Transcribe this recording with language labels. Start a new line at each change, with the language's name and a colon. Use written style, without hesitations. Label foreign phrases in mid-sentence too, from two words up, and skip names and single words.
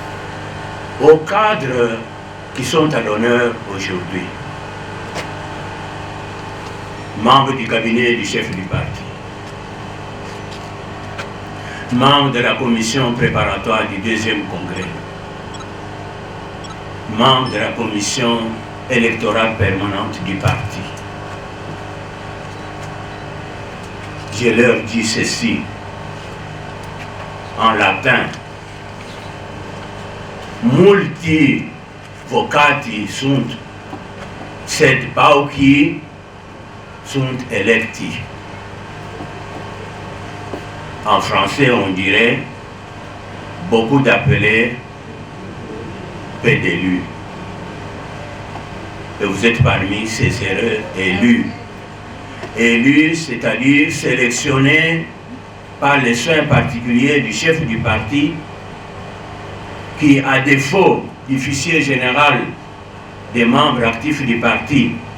French: Aux cadres qui sont à l'honneur aujourd'hui, membre du cabinet du chef du parti, membre de la commission préparatoire du deuxième congrès, membre de la commission électorale permanente du parti. Je leur dis ceci en latin:
Latin: multi vocati sunt, sed pauci sunt electi.
French: En français, on dirait beaucoup d'appelés, peu d'élus. Et vous êtes parmi ces heureux élus. Élus, c'est-à-dire sélectionnés par les soins particuliers du chef du parti, qui, à défaut du fichier général des membres actifs du parti,